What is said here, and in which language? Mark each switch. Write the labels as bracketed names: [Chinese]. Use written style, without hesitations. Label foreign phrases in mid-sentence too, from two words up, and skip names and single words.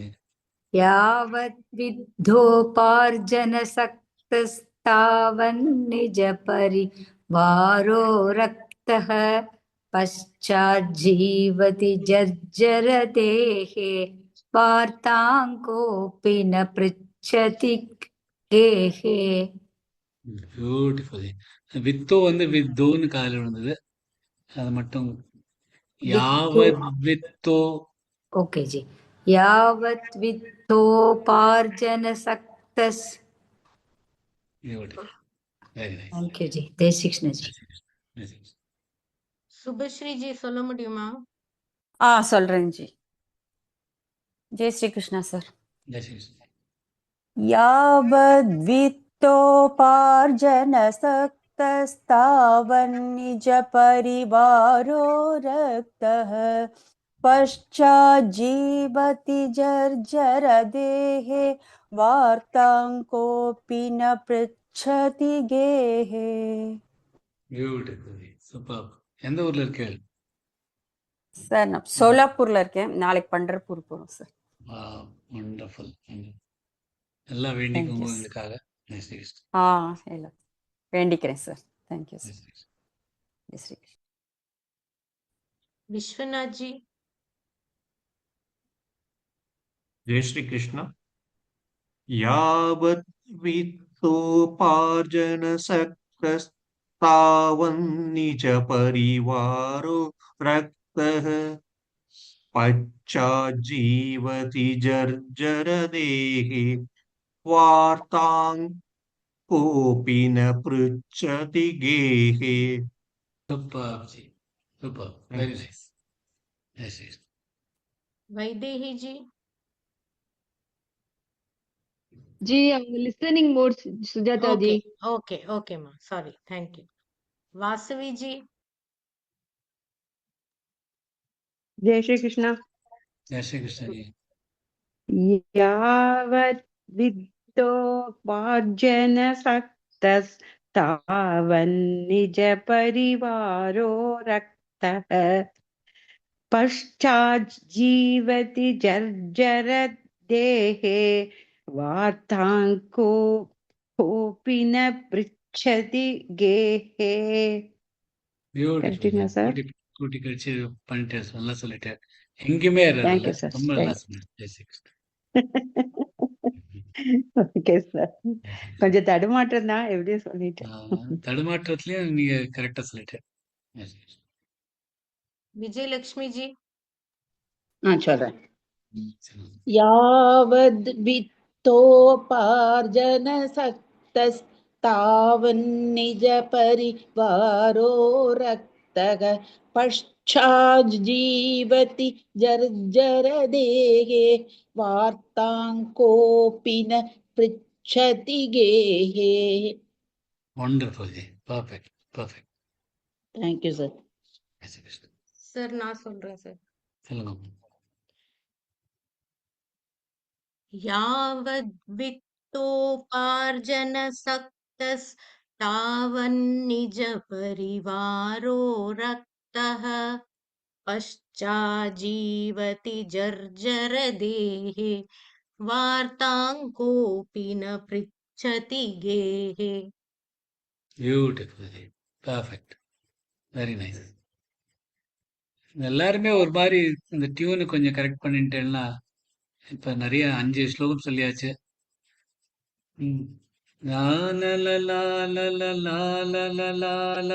[Sanskrit] यावत् विद्धोपार्जन सक्तस्तावन् निज परिवारो रक्तः पश्चाज्जीवति जर्जर देहे वार्तां कोऽपि न पृच्छति गेहे. [English] Beautiful. [Tamil] வித்தோ வந்து வித்தோன்னு காலில் விழுந்தது. அது மட்டும் யாவத் வித்தோ. [Hindi] ओके जी. [Sanskrit] यावत् वित्तोपार्जन सक्तस्. [English] Beautiful. Very nice. thank you [Hindi] जी. जय श्री कृष्ण जी. [English] Jai Shri Krishna. Jai Shri Krishna. Subhashri ji [Tamil] சொல்ல முடியுமா? சொல்றேன் ஜி. ஜெய் ஸ்ரீ கிருஷ்ணா சார். [English] Jai Shri Krishna. [Sanskrit] यावद्वित्तोपार्जन सक्तस्तावन्निज परिवारो रक्तः पश्चाज्जीवति जर्जर देहे वार्तां कोऽपि न पृच्छति गेहे. [English] Beautiful. Superb. [Tamil] எந்த ஊர்ல இருக்கு? சார் நான் சோலாப்பூர்ல இருக்கேன். நாளைக்கு பண்டர்பூர் போறோம் சார். வண்டர்ஃபுல். எல்லாம் வேண்டிக்கோங்க எங்களுக்காக. [English] Jai Shri Krishna. [Tamil] இல்லை வேண்டிக்கிறேன் சார். [English] thank you Jai [Tamil] சார். [English] Shri Krishna. [Tamil] ஜெய் ஸ்ரீ கிருஷ்ணா. [English] Vishwanath ji. [Hindi] जय श्री कृष्ण. [Sanskrit] यावत् वित्तोपार्जन सक्तस्तावन् निज परिवारो रक्तः पश्चाज्जीवति जर्जर देहे वार्तां कोऽपि न पृच्छति गेहे. [English] Superb, ji. Superb. Very nice. Jai Shri Krishna. Vaidehi ji. [Hindi] जी [English] listening mode [Hindi] सुजाता जी. [English] Okay ma. Sorry. Thank you. Vasavi ji. [Hindi] जय श्री कृष्ण. [English] Jai Shri Krishna ji. [Sanskrit] यावत् वित्तोपार्जन सक्तस्तावन्निज परिवारो रक्तः पश्चाज्जीवति जर्जर देहे वार्तां कोऽपि न पृच्छति गेहे. [English] Beautiful. [Tamil] கரெக்டுங்களா சார்? கூட்டி கழிச்சு பண்ணிட்டேன். நல்லா சொல்லிட்டேன். எங்கேயுமே [English] Thank you, [Tamil] இல்ல. [English] sir. [Tamil] ரொம்ப நல்லா சொன்னேன். [English] Jai Shri Krishna. [Tamil] ஓகே சார். கொஞ்சம் தடுமாற்றம் தான், எப்படியும் சொல்லிட்டேன். தடுமாற்றத்திலயும் நீங்க கரெக்டா சொல்லிட்டேன். [English] Jai Shri Krishna. Vijay Lakshmi ji. [Tamil] சொல்றேன். [Sanskrit] यावद् वित्तोपार्जन सक्तस्तावन्निज परिवारो रक्तः पश्चाज्जीवति जर्जर देहे वार्तां कोऽपि न पृच्छति गेहे. [English] Wonderful, ji. Perfect. Perfect. thank you [Hindi] सर. [English] Jai Shri Krishna. [Tamil] Sir நான் சொல்றேன் சார். சொல்லுங்க. [Sanskrit] यावद्वित्तोपार्जन सक्तस्तावन्निज परिवारो रक्तः पश्चाज्जीवति जर्जर देहे वार्तां कोऽपि न पृच्छति गेहे. [Tamil] பியூட்டிஃபுல் ஜி. பர்ஃபெக்ட். [English] very nice. [Tamil] எல்லாருமே ஒரு மாதிரி இந்த டியூனு கொஞ்சம் கரெக்ட் பண்ணிட்டேன்னா இப்ப நிறைய 5 ஸ்லோகம் சொல்லியாச்சு. ம். லா லா லா லா லா லா லா லா லா லா லா.